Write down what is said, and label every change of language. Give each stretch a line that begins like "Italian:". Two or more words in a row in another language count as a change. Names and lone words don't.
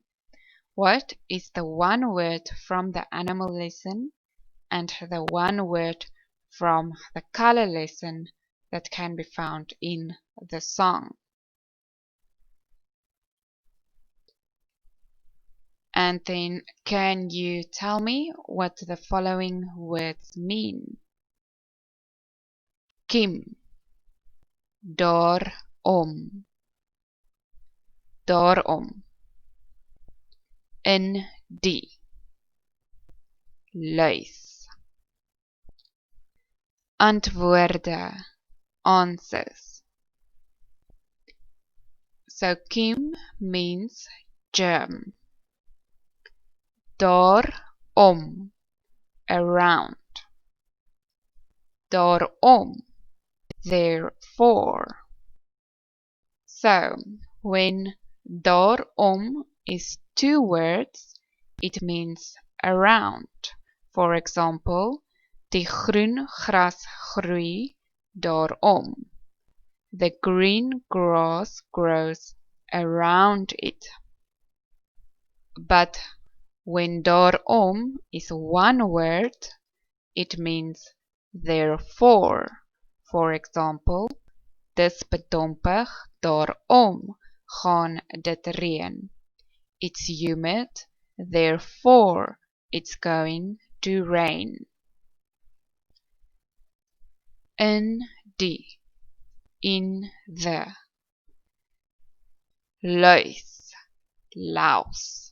English: What is the one word from the animal lesson and the one word from the color lesson that can be found in the song? And then can you tell me what the following words mean?
Afrikaans: Kiem, daarom, daarom. In die. Luis. Antwoorde,
English: answers. So kiem means germ. Daarom, around. Daarom, therefore. So, when daarom is two words, it means around. For example,
Afrikaans: die groen gras groei daarom.
English: The green grass grows around it. But when daarom is one word, it means therefore. For example,
Afrikaans: dis bedompig, daarom gaan dit reën.
English: It's humid, therefore it's going to rain.
Afrikaans: In die,
English: in the. Luis, louse.